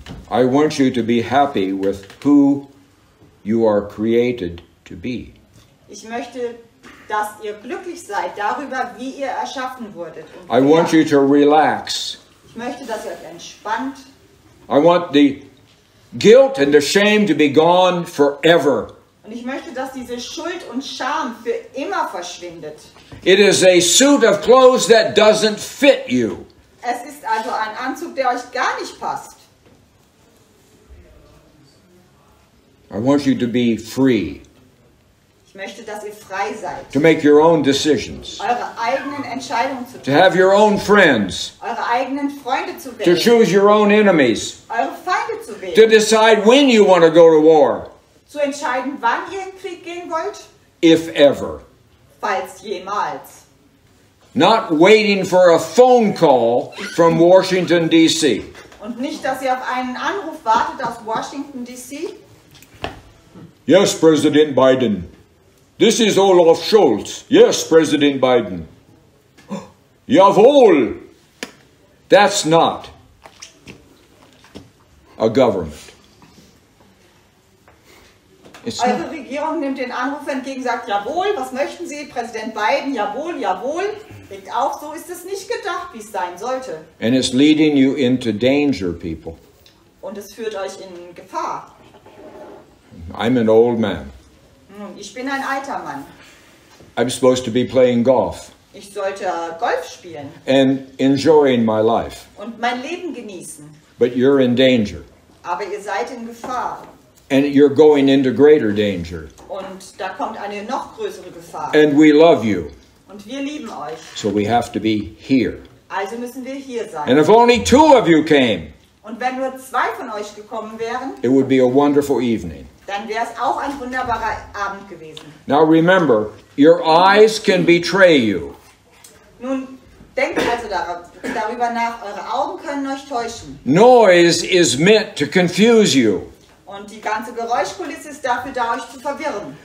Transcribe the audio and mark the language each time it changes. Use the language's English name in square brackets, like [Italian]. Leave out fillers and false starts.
[English] I want you to be happy with who you are created to be. [German] Ich möchte, dass ihr glücklich seid darüber, wie ihr erschaffen wurdet. Und [English] I want you to relax. [German] ich möchte, dass ihr euch entspannt. [English] I want the guilt and the shame to be gone forever. [German] Und ich möchte, dass diese Schuld und Scham für immer verschwindet. [English] It is a suit of clothes that doesn't fit you. [German] Es ist also ein Anzug, der euch gar nicht passt. [English] I want you to be free, [German] Ich möchte, dass ihr frei seid, [English] to make your own decisions, [German] eure eigenen Entscheidungen zu [English] to have [German] treffen, [English] your own friends, [German] eure eigenen Freunde zu [English] to [German] wählen, [English] choose your own enemies, [German] eure Feinde zu [English] to [German] wählen, [English] decide when you want to go to war, [German] zu entscheiden, wann ihr in den Krieg gehen wollt, [English] if ever. [German] falls jemals. [English] Not waiting for a phone call from Washington, D.C. [German] Und nicht, dass ihr auf einen Anruf wartet aus Washington, D.C. [English] Yes, President Biden. This is Olaf Scholz. Yes, President Biden. [German] Jawohl. [English] That's not a government. It's [German] Eure [English] not. [German] Regierung nimmt den Anruf entgegen, sagt, jawohl, was möchten Sie? Präsident Biden, jawohl, jawohl. Legt auf, so ist es nicht gedacht, wie es sein sollte. [English] And it's leading you into danger, people. [German] Und es führt euch in Gefahr. [English] I'm an old man. [German] Nun, ich bin ein alter Mann. [English] I'm supposed to be playing golf [German] Ich sollte Golf spielen [English] and enjoying my life. [German] und mein Leben genießen. [English] But you're in danger. [German] Aber ihr seid in Gefahr. [English] And you're going into greater danger. [German] Und da kommt eine noch größere Gefahr. [English] And we love you. [German] Und wir lieben euch. [English] So we have to be here. [German] Also müssen wir hier [English] And [German] sein. [English] if only 2 of you came, [German] Und wenn nur 2 von euch gekommen wären, [English] it would be a wonderful evening. [German] dann wäre es auch ein wunderbarer Abend gewesen. [English] Now remember, your eyes can betray you. [German] Nun, denkt also darüber nach, eure Augen können euch täuschen. [English] Noise is meant to confuse you. [German] Und die ganze Geräuschkulisse ist dafür da, euch zu verwirren.